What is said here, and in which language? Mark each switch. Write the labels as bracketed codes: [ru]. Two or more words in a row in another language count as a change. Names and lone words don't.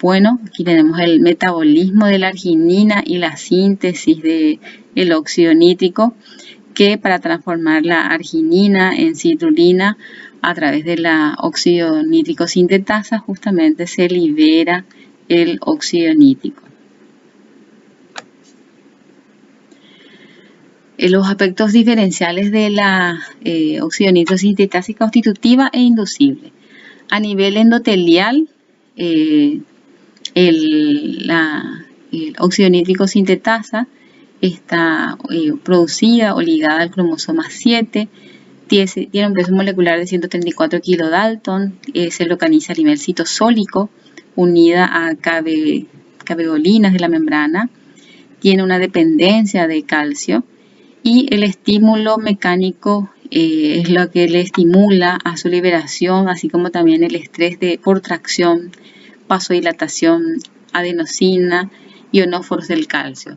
[es] Bueno, aquí tenemos el metabolismo de la arginina y la síntesis del óxido nítrico, que para transformar la arginina en citrulina a través de la óxido nítrico sintetasa justamente se libera el óxido nítrico. Los aspectos diferenciales de la óxido nítrico sintetasa constitutiva e inducible. A nivel endotelial, el óxido nítrico sintetasa está producida o ligada al cromosoma 7, tiene un peso molecular de 134 kilodalton, se localiza a nivel citosólico, unida a caveolinas de la membrana, tiene una dependencia de calcio y el estímulo mecánico es lo que le estimula a su liberación, así como también el estrés por tracción, vasodilatación, adenosina, ionóforos del calcio.